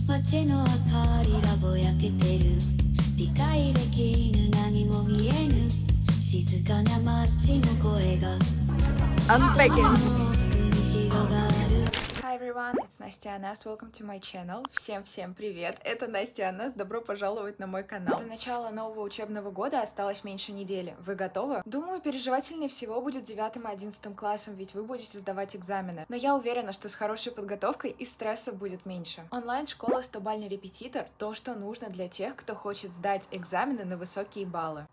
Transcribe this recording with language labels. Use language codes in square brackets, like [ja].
[ja] 街の明かりがぼやけてる理解できぬ何も見えぬ静かな街の声が [en] I'm begging. [ja] 奥に広がる [en] Hi everyone, it's nastyaionast. Welcome to my channel. [ru] Всем привет! Это nastyaionast. Добро пожаловать на мой канал. До начала нового учебного года осталось меньше недели. Вы готовы? Думаю, переживательнее всего будет 9 и 11 классом, ведь вы будете сдавать экзамены. Но я уверена, что с хорошей подготовкой и стресса будет меньше. Онлайн-школа 100-бальный репетитор — то, что нужно для тех, кто хочет сдать экзамены на высокие баллы.